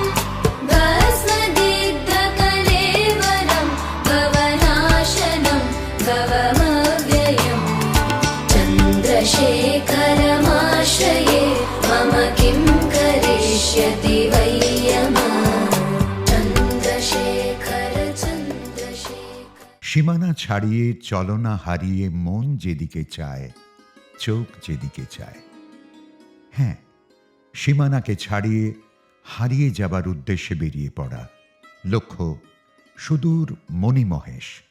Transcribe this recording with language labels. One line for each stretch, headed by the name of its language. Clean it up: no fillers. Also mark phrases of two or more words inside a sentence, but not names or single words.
Sanskrit: भस्मदिग्धकलेवरं भवनाशनं भवमव्ययम् चन्द्रशेखरमाश्रये मम किं करिष्यति वै यमः।
Bangla: সীমানা ছাড়িয়ে চলনা হারিয়ে মন যেদিকে চায়, চোখ যেদিকে চায়। হ্যাঁ, সীমানাকে ছাড়িয়ে হারিয়ে যাবার উদ্দেশ্যে বেরিয়ে পড়া, লক্ষ্য সুদূর মণিমহেশ।